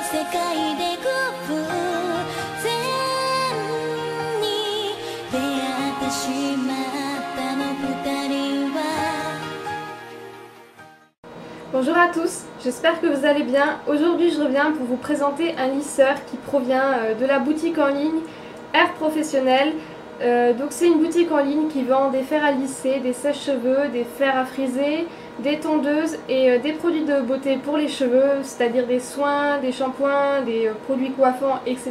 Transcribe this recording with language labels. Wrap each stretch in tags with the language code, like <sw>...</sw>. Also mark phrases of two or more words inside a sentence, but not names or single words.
<ja>界で偶然に出会ってしまったの二人は。</ja> <fr>Bonjour à tous, j'espère que vous allez bien. Aujourd'hui je reviens pour vous présenter un lisseur qui provient de la boutique en ligne Air Professionnel. Donc c'est une boutique en ligne qui vend des fers à lisser, des sèche-cheveux, des fers à friser, des tondeuses et des produits de beauté pour les cheveux, c'est-à-dire des soins, des shampoings, des produits coiffants, etc.</fr>